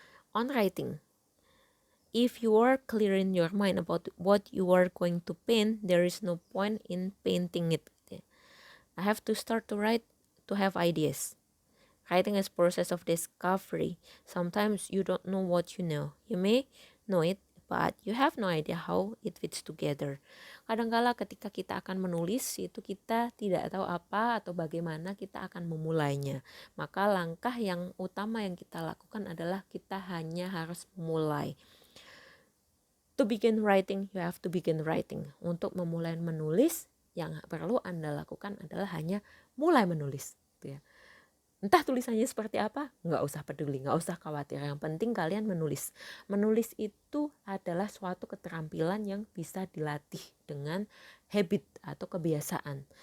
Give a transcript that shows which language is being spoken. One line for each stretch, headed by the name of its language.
English: On writing, if you are clear in your mind about what you are going to paint, there is no point in painting it. I have to start to write to have ideas. Writing is a process of discovery. Sometimes you don't know what you know. You may know it, but you have no idea how it fits together.
Indonesian: Kadangkala ketika kita akan menulis itu kita tidak tahu apa atau bagaimana kita akan memulainya. Maka langkah yang utama yang kita lakukan adalah kita hanya harus mulai.
English: To begin writing, you have to begin writing.
Indonesian: Untuk memulai menulis, yang perlu Anda lakukan adalah hanya mulai menulis. Gitu ya. Entah tulisannya seperti apa, nggak usah peduli, nggak usah khawatir. Yang penting kalian menulis. Menulis itu adalah suatu keterampilan yang bisa dilatih dengan habit atau kebiasaan.